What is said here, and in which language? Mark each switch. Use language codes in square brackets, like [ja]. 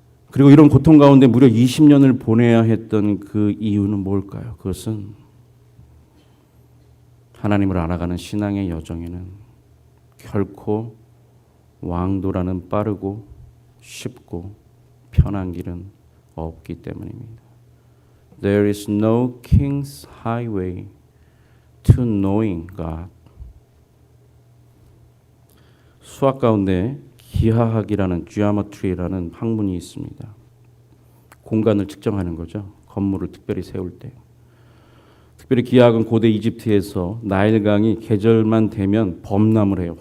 [ko] 그리고 이런 고통 가운데 무려 20년을 보내야 했던 그 이유는 뭘까요? 그것은 하나님을 알아가는 신앙의 여정에는 결코 왕도라는 빠르고 쉽고 편한 길은 없기 때문입니다. [en] There is no king's highway to knowing God. [ko] 수학 가운데 기하학이라는 geometry라는 학문이 있습니다. 공간을 측정하는 거죠. 건물을 특별히 세울 때. 특별히 기하학은 고대 이집트에서 나일강이 계절만 되면 범람을 해요.